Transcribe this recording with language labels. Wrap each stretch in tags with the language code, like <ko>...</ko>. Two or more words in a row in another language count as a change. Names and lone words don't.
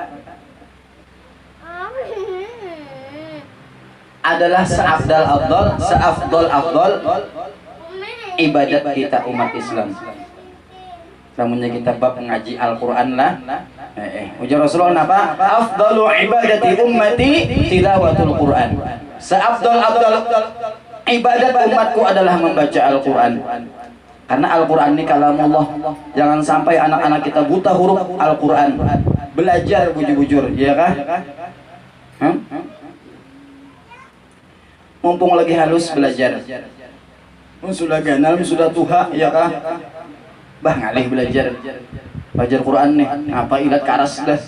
<id>Adalah seafdal ibadat kita umat Islam.</id> <bjn>Namunnya kita bab ngaji Al-Quran lah. Ujar Rasulullah napa?</bjn> <ar>أفضل عبادة أمتي تلاوة القرآن.</ar> <id>Seafdal ibadat umatku adalah membaca Al-Quran. Karena Al-Quran ini kalamullah. Jangan sampai anak-anak kita buta huruf Al-Quran.</id> <bjn>Belajar bujur-bujur, ya kah? Mumpung lagi halus belajar. Sudah ganal, sudah tuha, ya kah? Bah ngalih belajar Quran nih, apa ilat karas dah.</bjn>